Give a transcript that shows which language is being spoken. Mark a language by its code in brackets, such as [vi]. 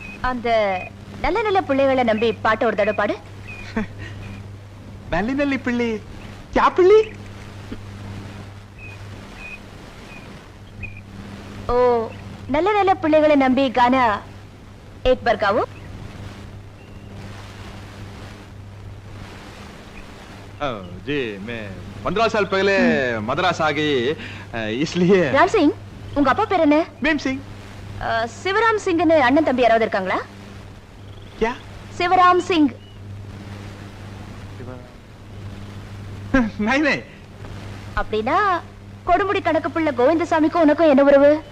[ta] அந்த நல்ல நல்ல பிள்ளைகளை நம்பி பாட்டு ஒரு தடவை பாடு. நல்லி நல்லி பிள்ளை [hi] क्या [ta] பிள்ளை? [hi] ओ [ta] நல்ல நல்ல பிள்ளைகளை நம்பி [hi] गाना एक बार गाओ. जी मैं 15 साल पहले मद्रास आ गई, इसलिए. [ta] ராம் சிங், உங்க அப்பா பேர் என்ன? மேம் சிங். சிவராம் சிங்னு அண்ணன் தம்பி யாராவது இருக்காங்களா? [hi] क्या? [ta] சிவராம் சிங். [hi] नहीं नहीं. [ta] அப்படின்னா கொடுமுடி கணக்கு பிள்ளை கோவிந்தசாமிக்கும் உனக்கும் என்ன உறவு?